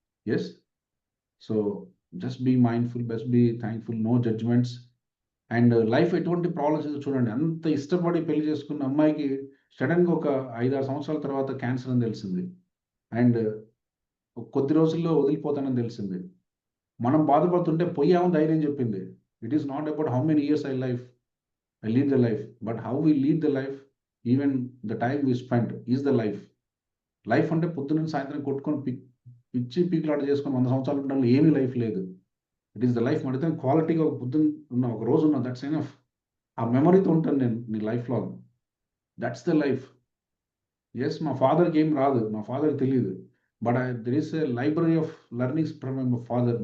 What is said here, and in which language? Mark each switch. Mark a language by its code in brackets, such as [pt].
[en] Yes, so just be mindful, best be thankful, no judgments. [te] And life ఎటువంటి problems చూడండి. అంత ఇష్టపడి పెళ్లి చేసుకున్న అమ్మాయికి సడన్గా ఒక 5-6 సంవత్సరాల తర్వాత క్యాన్సర్ అని తెలిసింది. అండ్ కొద్ది రోజుల్లో వదిలిపోతానని తెలిసింది. మనం బాధపడుతుంటే పోయామని ధైర్యం చెప్పింది. [en] It is not about how many years I lead the life, but how we lead the life, even the time we spent is the life. [te] Life అంటే పొద్దున్న సాయంత్రం కొట్టుకొని పిచ్చి పీకులాట చేసుకొని 100 సంవత్సరాలు ఉండడంలో ఏమీ లైఫ్ లేదు. [en] It is the life. [te] మడితే క్వాలిటీగా ఒక పొద్దున్న ఉన్న ఒక రోజు ఉన్న, [en] That's enough. [te] ఆ మెమరీతో ఉంటాను నేను నీ life long. [en] That's the life. [te] Yes, మా ఫాదర్కి ఏం రాదు, మా ఫాదర్కి తెలియదు. [en] But there is a library of learnings from my father.